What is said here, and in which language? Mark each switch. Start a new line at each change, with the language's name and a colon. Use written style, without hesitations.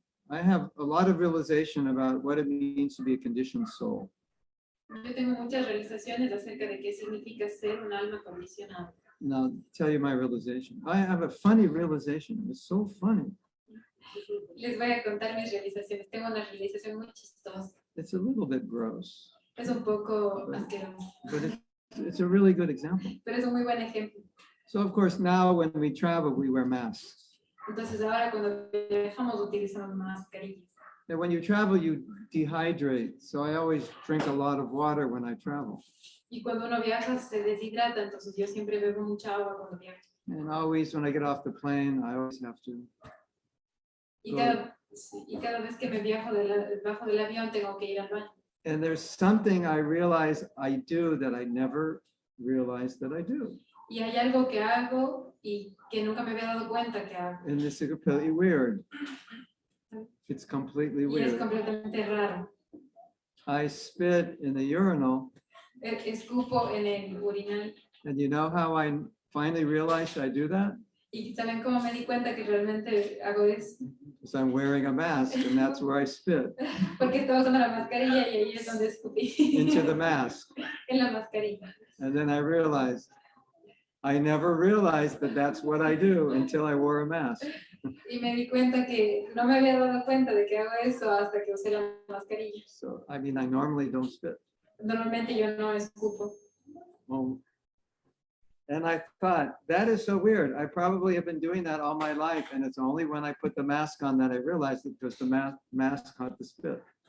English: I have a lot of realization about what it means to be a conditioned soul.
Spanish: Yo tengo muchas realizaciones acerca de qué significa ser un alma condicionada.
English: And I'll tell you my realization. I have a funny realization. It's so funny.
Spanish: Les voy a contar mis realizaciones. Tengo una realización muy chistosa.
English: It's a little bit gross,
Spanish: Es un poco asqueroso,
English: but it's a really good example.
Spanish: pero es un muy buen ejemplo.
English: So of course, now when we travel, we wear masks.
Spanish: Entonces ahora cuando viajamos utilizamos mascarillas.
English: And when you travel, you dehydrate. So I always drink a lot of water when I travel.
Spanish: Y cuando uno viaja se deshidrata, entonces yo siempre bebo mucha agua cuando viajo.
English: And always when I get off the plane, I always have to.
Spanish: Y cada vez que me bajo del avión tengo que ir al baño.
English: And there's something I realize I do that I never realized that I do.
Spanish: Y hay algo que hago y que nunca me había dado cuenta que hago.
English: And this is completely weird. It's completely
Spanish: Y es
English: weird.
Spanish: completamente raro.
English: I spit in the urinal,
Spanish: Escupo en el urinal.
English: and you know how I finally realized I do that?
Spanish: Y ¿saben cómo me di cuenta que realmente hago eso?
English: Because I'm wearing a mask, and that's where I spit,
Spanish: Porque estaba usando la mascarilla y ahí es donde escupí.
English: into the mask.
Spanish: En la mascarilla.
English: And then I realized, I never realized that that's what I do until I wore a mask.
Spanish: Y me di cuenta que no me había dado cuenta de que hago eso hasta que usé la mascarilla.
English: So, I mean, I normally don't spit.
Spanish: Normalmente yo no escupo.
English: Well, and I thought, that is so weird. I probably have been doing that all my life, and it's only when I put the mask on that I realized it, because the mask caught the spit.